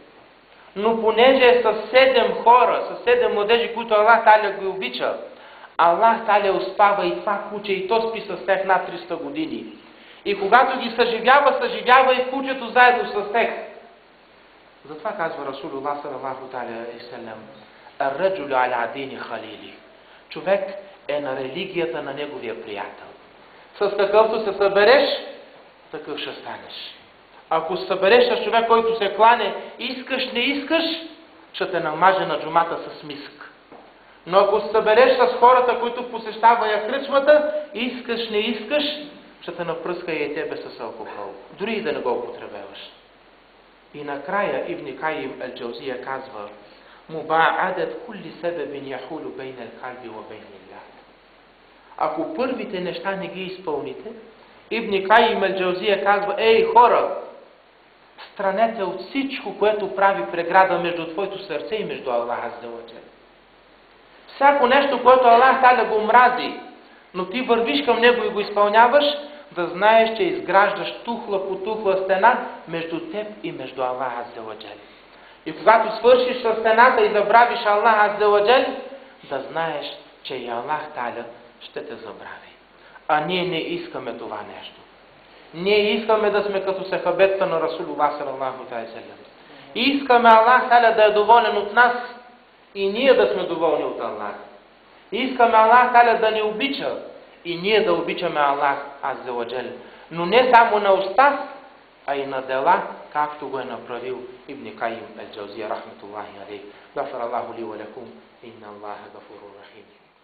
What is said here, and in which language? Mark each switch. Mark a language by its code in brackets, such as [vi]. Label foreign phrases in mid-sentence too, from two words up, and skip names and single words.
[bg] Но понеже е с 7 хора, с 7 младежи, които Аллах Таля ги обича, Аллах Таля успава и това куче, и то спи с тях над 300 години. И когато ги съживява и кучето заедно с тях. Затова казва [ar] رسول الله صلى الله عليه وسلم: الرجل على دين خليله. [bg] Човек е на религията на неговия приятел. С какъвто се събереш, такъв ще станеш. Ако се събереш с човек, който се клане, искаш, не искаш, ще те намаже на джумата с миск. Но ако се събереш с хората, които посещават кръчмата, искаш, не искаш, ще те напръска и тебе с алкохол. Дори и да не го употребяваш. И накрая Ибн Кайим ел-Джаузия казва: [ar] مباعدة كل سبب يحول بين القلب وبين الله. [bg] Ако първите неща не ги изпълните, Ибн Кайим ел-Джаузия казва: ей хора, странете от всичко, което прави преграда между твоето сърце и между Аллах [ar] عز وجل. [bg] Всяко нещо, което Аллах Таля го мрази, но ти вървиш към него и го изпълняваш, да знаеш, че изграждаш тухла по тухла стена между теб и между Аллах [ar] عز وجل. [bg] И когато свършиш със стената и забравиш Аллах [ar] عز وجل, [bg] да знаеш, че и Аллах Таля ще те забрави. А ние не искаме това нещо. Ние искаме да сме като сахабетта на [ar] رسول الله صلى الله عليه وسلم. [bg] Искаме Аллах Таля да е доволен от нас и ние да сме доволни от Аллах. Искаме Аллах Таля да ни обича и ние да обичаме Аллах [ar] عز وجل. [bg] Но не само на уста, а и на дела, както го е направил Ибн Кайим ел-Джаузия [ar] رحمة الله عليه. غفر الله لي ولكم إن الله غفور رحيم.